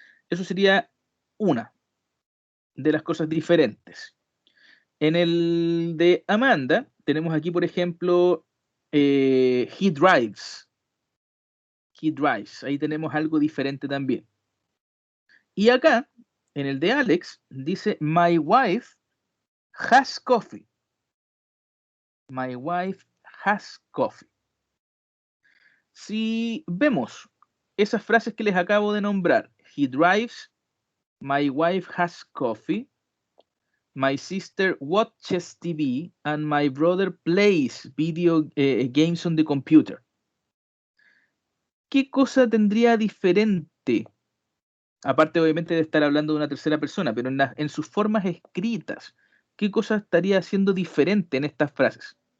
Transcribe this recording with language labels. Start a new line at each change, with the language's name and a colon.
Spanish: Eso sería una de las cosas diferentes. En el de Amanda, tenemos aquí, por ejemplo,
English: he drives. He drives.
Spanish: Ahí tenemos algo diferente también. Y acá, en el de Alex, dice,
English: my wife has coffee. My wife has coffee.
Spanish: Si vemos esas frases que les acabo de nombrar,
English: he drives, my wife has coffee, my sister watches TV, and my brother plays video games on the computer.
Spanish: ¿Qué cosa tendría diferente? Aparte, obviamente, de estar hablando de una tercera persona, pero en sus formas escritas, ¿qué cosa estaría haciendo diferente en estas frases?